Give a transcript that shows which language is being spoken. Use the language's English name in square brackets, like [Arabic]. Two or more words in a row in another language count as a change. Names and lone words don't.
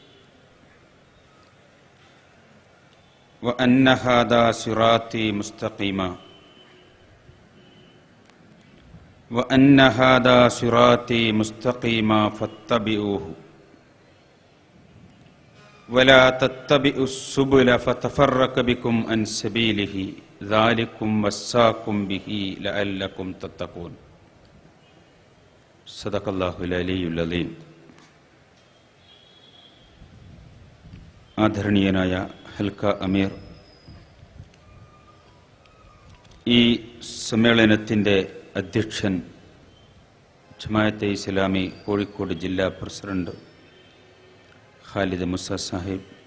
[Arabic] وأن هذا صراطي مستقيما وأن هذا صراطي مستقيما فاتبعوه ولا تتبعوا السبل فتفرق بكم عن سبيله ذلكم وصاكم به لعلكم تتقون. صدق الله العلي العظيم. [Malayalam] ആദരണീയനായ ഹൽക്ക അമീർ, ഈ സമ്മേളനത്തിൻ്റെ അധ്യക്ഷൻ, ജമാഅത്തെ ഇസ്ലാമി കോഴിക്കോട് ജില്ലാ പ്രസിഡന്റ് ഖാലിദ് മുസ സാഹിബ്,